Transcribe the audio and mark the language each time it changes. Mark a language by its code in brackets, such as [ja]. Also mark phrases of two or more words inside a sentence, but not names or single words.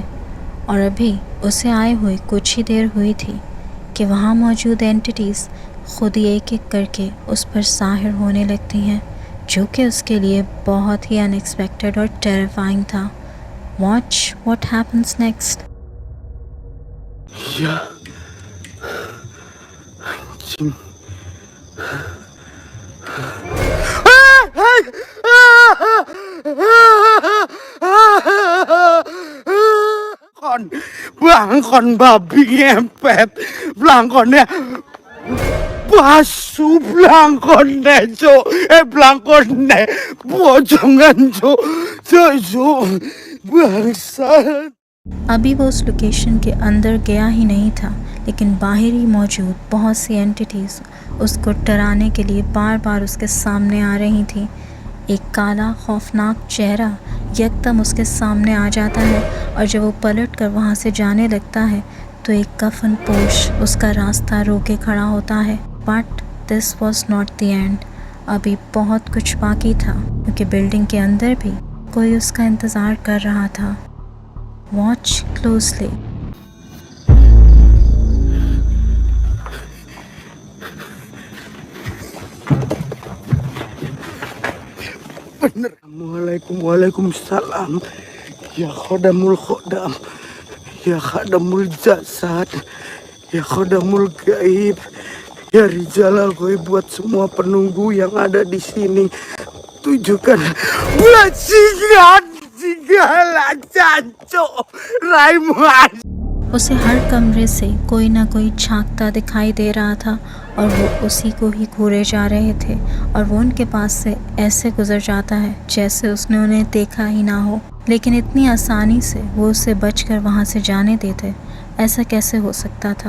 [hi] और अभी उसे आए हुए कुछ ही देर हुई थी कि वहाँ मौजूद एंटिटीज़ खुद ही एक एक करके उस पर साहिर होने लगती हैं, जो कि उसके लिए बहुत ही अनएक्सपेक्टेड और टेरिफाइंग था। [en] Watch what happens next. [jv] Ya, anjing. Belangkon babi ngepet. Belangkonnya basuh belangkonnya, Cuk. Belangkonnya pojongan, Cuk. Cuk. Bangsat. [hi] अभी वो उस लोकेशन के अंदर गया ही नहीं था, लेकिन बाहर ही मौजूद बहुत सी एंटिटीज़ उसको डराने के लिए बार बार उसके सामने आ रही थी। एक काला खौफनाक चेहरा यकदम उसके सामने आ जाता है, और जब वो पलट कर वहाँ से जाने लगता है तो एक कफन पोश उसका रास्ता रोके खड़ा होता है। [en] But this was not the end. [hi] अभी बहुत कुछ बाकी था, क्योंकि बिल्डिंग के अंदर भी कोई उसका इंतज़ार कर रहा था। [en] Watch closely. [id] Bener. [ar] وعليكم السلام. يا خدام الخدام. يا خدام الجسد. يا خدام الغيب. يا رجال الغيب [id] buat semua penunggu yang ada di sini. Tunjukkan bajingan segala caco Raimuan. [hi] उसे हर कमरे से कोई ना कोई झांकता दिखाई दे रहा था, और वो उसी को ही घूरे जा रहे थे, और वो उनके पास से ऐसे गुजर जाता है जैसे उसने उन्हें देखा ही ना हो। लेकिन इतनी आसानी से वो उसे बचकर वहाँ से जाने देते, ऐसा कैसे हो सकता था?